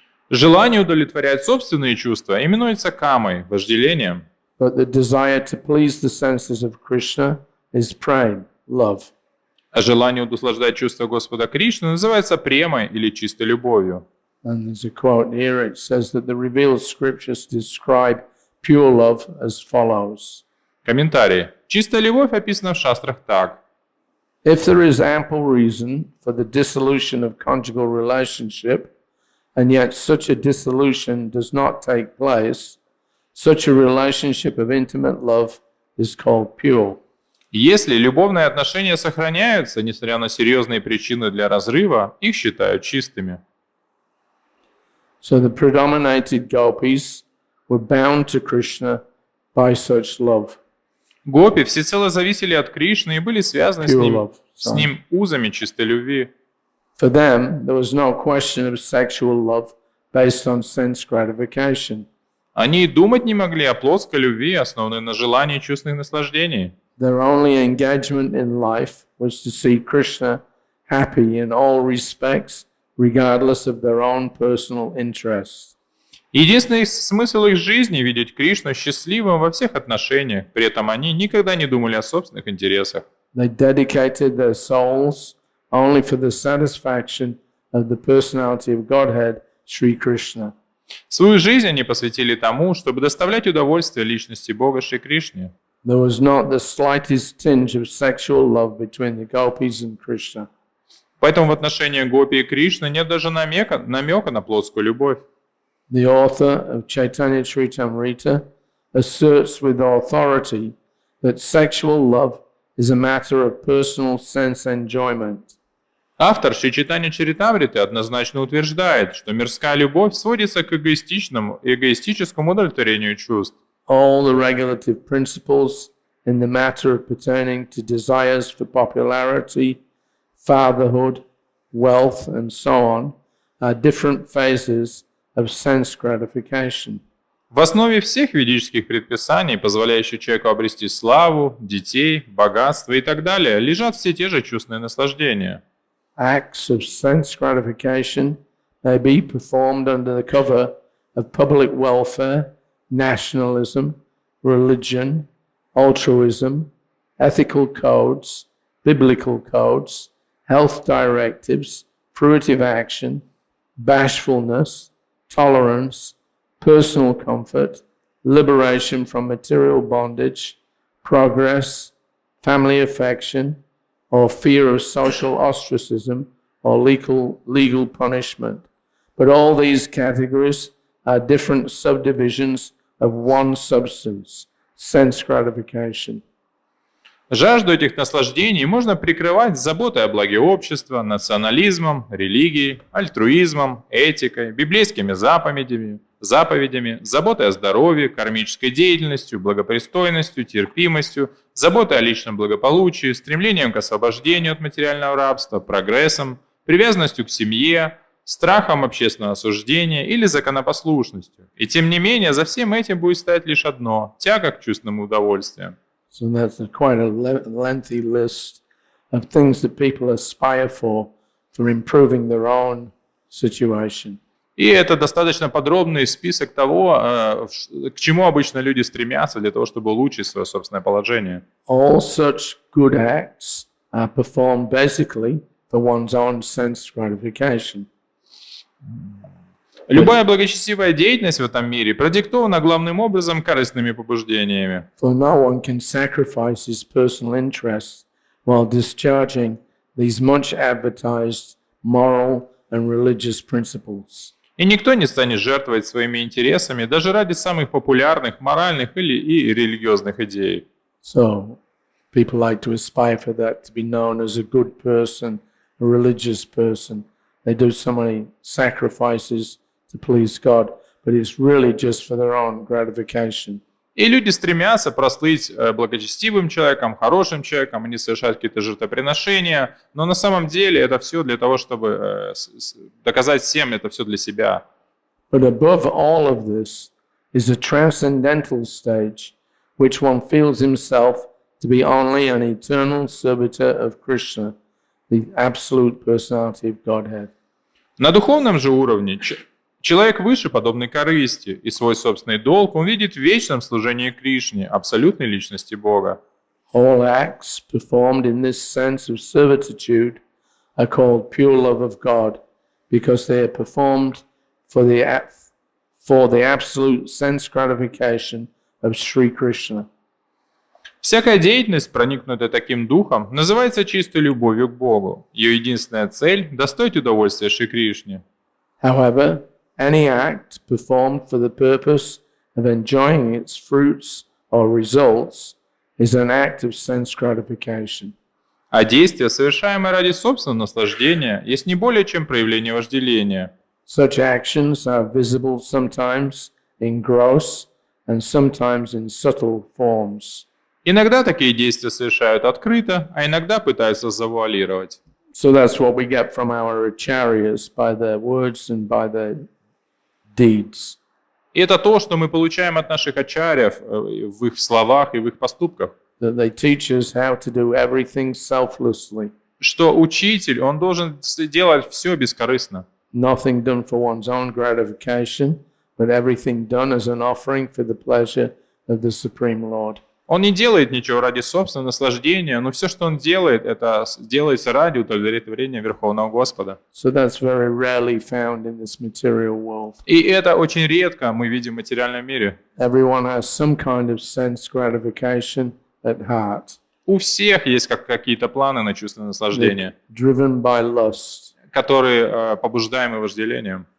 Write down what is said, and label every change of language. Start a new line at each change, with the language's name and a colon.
Russian: Желание удовлетворять собственные чувства именуется камой, вожделением.
English: But the desire to please the senses of Krishna is prem, love.
Russian: А желание удовлетворять чувства Господа Кришны называется премой или чистой любовью.
English: And there's a quote here, it says that the revealed scriptures describe pure love as follows.
Russian: Комментарий. Чистая любовь описана в шастрах так.
English: If there is ample reason for the dissolution of conjugal relationship, and yet such a dissolution does not take place, such a relationship of intimate love is called pure.
Russian: Если любовные отношения сохраняются, несмотря на серьезные причины для разрыва, их считают чистыми.
English: So the predominated Gopis were bound to Krishna by such love.
Russian: Гопи всецело зависели от Кришны и были связаны с ним узами чистой любви.
English: For them, there was no question of sexual love based on sense gratification.
Russian: Они и думать не могли о плотской любви, основанной на желании чувственных наслаждений.
English: Their only engagement in life was to see Krishna happy in all respects, regardless of their own personal interests.
Russian: Единственный смысл их жизни — видеть Кришну счастливым во всех отношениях, при этом они никогда не думали о собственных интересах.
English: They dedicated their souls only for the satisfaction of the personality of Godhead, Sri Krishna.
Russian: Свою жизнь они посвятили тому, чтобы доставлять удовольствие личности Бога Шри Кришне.
English: There was not the slightest tinge of sexual love between the Gopis and Krishna.
Russian: Поэтому в отношении Гопи и Кришны нет даже намека на плотскую любовь.
English: The author of Caitanya-charitamrita asserts with authority that sexual love is a matter of personal sense enjoyment.
Russian: Автор Шри Чайтанья-чаритамриты однозначно утверждает, что мирская любовь сводится к эгоистическому удовлетворению чувств.
English: All the regulative principles in the matter of pertaining to desires for popularity, fatherhood, wealth, and so on are different phases of sense gratification.
Russian: В основе всех ведических предписаний, позволяющих человеку обрести славу, детей, богатство и так далее, лежат все те же чувственные наслаждения.
English: Acts of sense gratification may be performed under the cover of public welfare, nationalism, religion, altruism, ethical codes, biblical codes, health directives, fruitive action, bashfulness, tolerance, personal comfort, liberation from material bondage, progress, family affection, or fear of social ostracism or legal punishment. But all these categories are different subdivisions of one substance, sense gratification.
Russian: Жажду этих наслаждений можно прикрывать заботой о благе общества, национализмом, религией, альтруизмом, этикой, библейскими заповедями, заботой о здоровье, кармической деятельностью, благопристойностью, терпимостью, заботой о личном благополучии, стремлением к освобождению от материального рабства, прогрессом, привязанностью к семье, страхом общественного осуждения или законопослушностью. И тем не менее, за всем этим будет стоять лишь одно – тяга к чувственным удовольствиям.
English: So that's quite a lengthy list of things that people aspire for improving their own situation.
Russian: И это достаточно подробный список того, к чему обычно люди стремятся для того, чтобы улучшить свое собственное положение.
English: All such good acts are performed basically for one's own sense gratification.
Russian: Любая благочестивая деятельность в этом мире продиктована главным образом корыстными побуждениями.
English: For no one can sacrifice his personal interests while discharging these much advertised moral and religious principles.
Russian: И никто не станет жертвовать своими интересами даже ради самых популярных моральных и религиозных идей.
English: So people like to aspire for that, to be known as a good person, a religious person. They do so many sacrifices to please God, but it's really just for their own gratification.
Russian: И люди стремятся прослыть благочестивым человеком, хорошим человеком, они совершают какие-то жертвоприношения, но на самом деле это все для того, чтобы доказать всем, это все для себя.
English: But above all of this is a transcendental stage, which one feels himself to be only an eternal servitor of Krishna, the absolute personality of Godhead.
Russian: На духовном же уровне человек выше подобной корысти, и свой собственный долг он видит в вечном служении Кришне, абсолютной личности Бога.
English: All acts performed in this sense of servitude are called pure love of God, because they are performed for the absolute sense gratification of Sri Krishna.
Russian: Всякая деятельность, проникнутая таким духом, называется чистой любовью к Богу. Ее единственная цель – достоить удовольствия Шри Кришне.
English: However, any act performed for the purpose of enjoying its fruits or results is an act of sense gratification.
Russian: А действие, совершаемое ради собственного наслаждения, есть не более чем проявление вожделения.
English: Such actions are visible sometimes in gross and sometimes in subtle forms.
Russian: Иногда такие действия совершают открыто, а иногда пытаются завуалировать.
English: So that's what we get from our acharyas by their words and by their deeds.
Russian: И это то, что мы получаем от наших ачарьев в их словах и в их поступках.
English: That they teach us how to do everything selflessly.
Russian: Что учитель, он должен делать все бескорыстно.
English: Nothing done for one's own gratification, but everything done as an offering for the pleasure of the Supreme Lord.
Russian: Он не делает ничего ради собственного наслаждения, но все, что он делает, это делается ради удовлетворения Верховного Господа.
English: So that's very rarely found in this material world.
Russian: И это очень редко мы видим в материальном мире.
English: Everyone has some kind of sense gratification at heart,
Russian: У всех есть какие-то планы на чувственное наслаждение,
English: driven by lust.
Russian: которые побуждаемы вожделением.